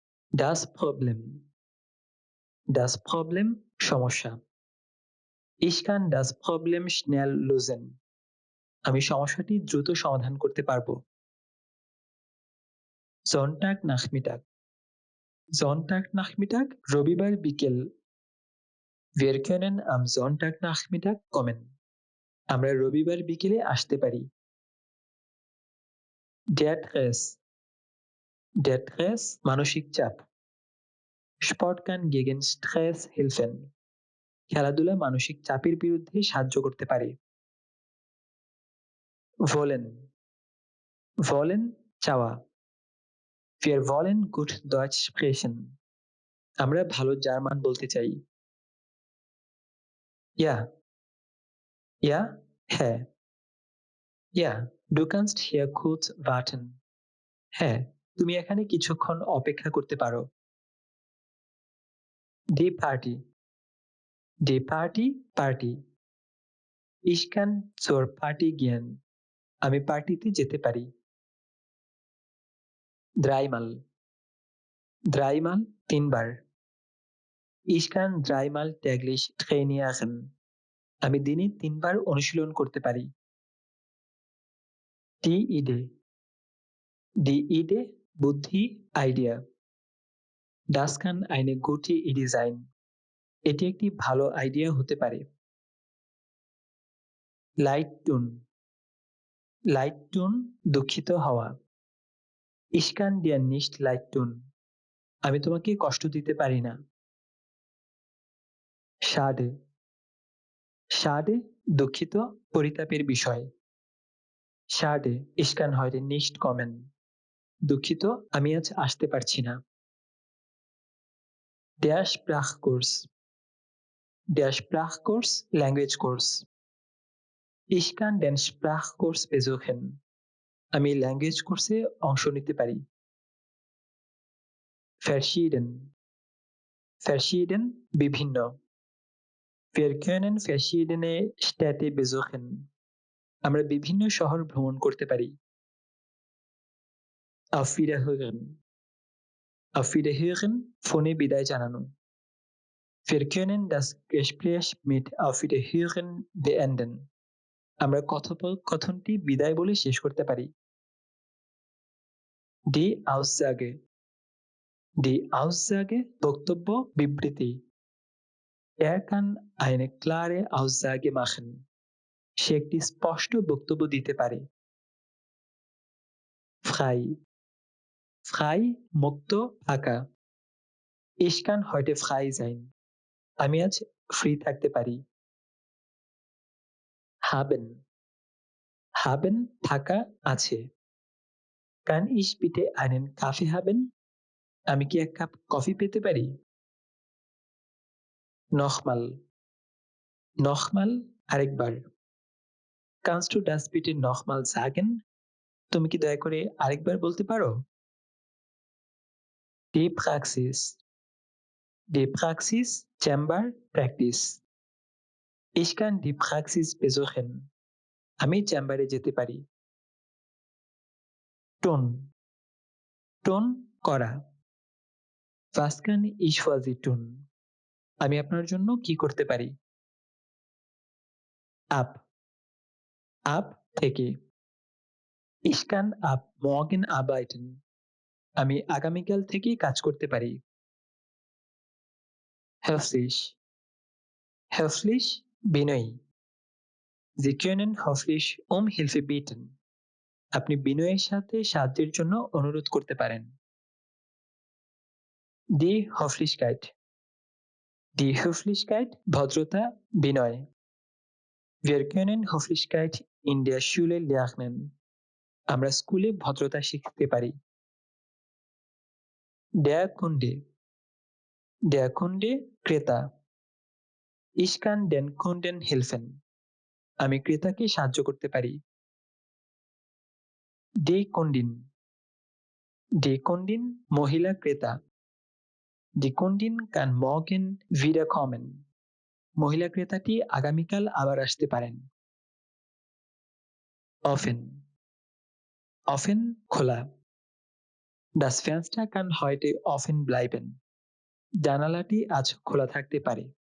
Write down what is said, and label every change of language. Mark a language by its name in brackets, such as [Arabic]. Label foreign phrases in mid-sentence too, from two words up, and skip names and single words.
[German] Das Problem. Das Problem সমস্যা। Ich kann das Problem schnell lösen. [Bangla] আমি সমস্যাটি দ্রুত সমাধান করতে পারবো। [German] Sonntagnachmittag. Sonntagnachmittag, [Bangla] রবিবার বিকেল। [German] Wir können am Sonntagnachmittag kommen. [Bangla] আমরা রবিবার বিকেলে আসতে পারি। [German] Der Stress. Der Stress [Bangla] মানসিক চাপ। [German] Sport kann gegen Stress helfen. [Bangla] খেলাধুলা মানসিক চাপের বিরুদ্ধে সাহায্য করতে পারে। [German] Wollen. Wollen চাওয়া। Wir wollen gut Deutsch sprechen. [Bangla] আমরা ভালো জার্মান বলতে চাই। Ja. [German] Ja, হ্যাঁ। Ja, du kannst hier kurz warten. [Bangla] হ্যাঁ, তুমি এখানে কিছুক্ষণ অপেক্ষা করতে পারো। [German] Die Party. Die Party, পার্টি। Ich kann zur Party gehen. [Bangla] আমি পার্টিতে যেতে পারি। Dreimal. [German] Dreimal, তিনবার। Ich kann dreimal täglich trainieren. [Bangla] আমি দিনে তিনবার অনুশীলন করতে পারি। [German] Die Idee. Die Idee, [Bangla] বুদ্ধি, আইডিয়া। [German] Das kann eine gute Idee sein. [Bangla] এটি একটি ভালো আইডিয়া হতে পারে। [German] Leid tun. Leid tun, [Bangla] দুঃখিত হওয়া। [German] Ich kann dir nicht leid tun. [Bangla] আমি তোমাকে কষ্ট দিতে পারি না। Schade. [German] Schade, [Bangla] দুঃখিত, পরিতাপের বিষয়। [German] Schade, ich kann heute nicht kommen. [Bangla] দুঃখিত, আমি আজ আসতে পারছি না। [German] Der Sprachkurs. Der Sprachkurs, [English] language course. [German] Ich kann den Sprachkurs besuchen. [Bangla] আমি ল্যাঙ্গুয়েজ কোর্সে অংশ নিতে পারি। [German] Verschieden. Verschieden, বিভিন্ন। Wir können verschiedene Städte besuchen. [Bangla] আমরা বিভিন্ন শহর ভ্রমণ করতে পারি। [German] Auf Wiederhören. Auf Wiederhören, [Bangla] ফোনে বিদায় জানানো। [German] Wir können das Gespräch mit Auf Wiederhören beenden. [Bangla] আমরা কথোপকথনটি বিদায় বলে শেষ করতে পারি। [German] Die Aussage. Die Aussage, [Bangla] বক্তব্য, বিবৃতি। [German] Er kann eine klare Aussage machen. [Bangla] সে একটি স্পষ্ট বক্তব্য দিতে পারে। Frei. [German] Frei, [Bangla] মুক্ত, ফাঁকা। [German] Ich kann heute frei sein. [Bangla] আমি আজ ফ্রি থাকতে পারি। Haben. [German] Haben, [Bangla] থাকা, আছে। [German] Kann ich bitte einen Kaffee haben? [Bangla] আমি কি এক কাপ কফি পেতে পারি? [German] Nochmal. Nochmal, আরেকবার। Kannst du das bitte nochmal sagen? [Bangla] তুমি কি দয়া করে আরেকবার বলতে পারো? [German] Die Praxis. Die Praxis, [Bangla] চেম্বার, প্র্যাকটিস। [German] Ich kann die Praxis besuchen. [Bangla] আমি চেম্বারে যেতে পারি। Tun. [German] Tun, করা। Was kann ich für Sie tun? [Bangla] আমি আপনার জন্য কি করতে পারি? [German] Ab. Ab, থেকে। Ich kann ab morgen arbeiten. [Bangla] আমি আগামীকাল থেকে কাজ করতে পারি। Höflich. [German] Höflich, বিনয়ী। Sie können höflich um Hilfe bitten. [Bangla] আপনি বিনয়ের সাথে সাহায্যের জন্য অনুরোধ করতে পারেন। [German] Die Höflichkeit. Die Höflichkeit, [Bangla] ভদ্রতা, বিনয়। [German] Wir können Höflichkeit in der Schule lernen. [Bangla] আমরা স্কুলে ভদ্রতা শিখতে পারি। [German] Der Kunde. Der Kunde, ক্রেতা। Ich kann den Kunden helfen. [Bangla] আমি ক্রেতাকে সাহায্য করতে পারি। [German] Die Kundin. Die Kundin, [Bangla] মহিলা ক্রেতা। [German] Die Kundin kann morgen wieder kommen. [Bangla] মহিলা ক্রেতাটি আগামীকাল আবার আসতে পারেন। [German] Offen. Offen, খোলা। Das Fenster kann heute offen bleiben. [Bangla] জানালাটি আজ খোলা থাকতে পারে।